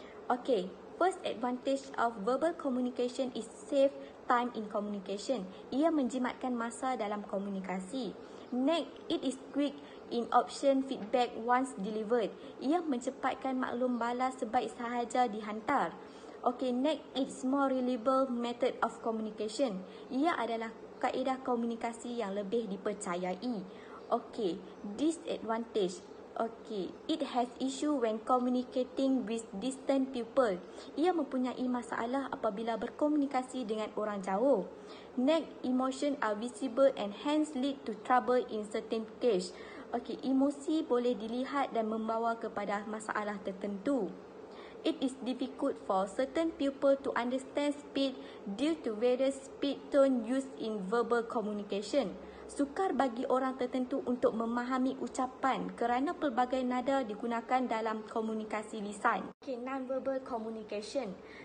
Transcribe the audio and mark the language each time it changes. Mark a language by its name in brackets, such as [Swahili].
[English] Okay, first advantage of verbal communication is save time in communication. [Malay] Ia menjimatkan masa dalam komunikasi. [English] Next, it is quick in option feedback once delivered. [Malay] Ia mencepatkan maklum balas sebaik sahaja dihantar. [English] Okay, next, it's more reliable method of communication. [Malay] Ia adalah kaedah komunikasi yang lebih dipercayai. [English] Okay, disadvantage. Okay, it has issue when communicating with distant people. [Malay] Ia mempunyai masalah apabila berkomunikasi dengan orang jauh. [English] Next, emotion are visible and hence lead to trouble in certain case. [Malay] Okay, emosi boleh dilihat dan membawa kepada masalah tertentu. [English] It is difficult for certain people to understand speed due to various speed tone used in verbal communication. [Malay] Sukar bagi orang tertentu untuk memahami ucapan kerana pelbagai nada digunakan dalam komunikasi lisan. [English] Okay, non-verbal communication.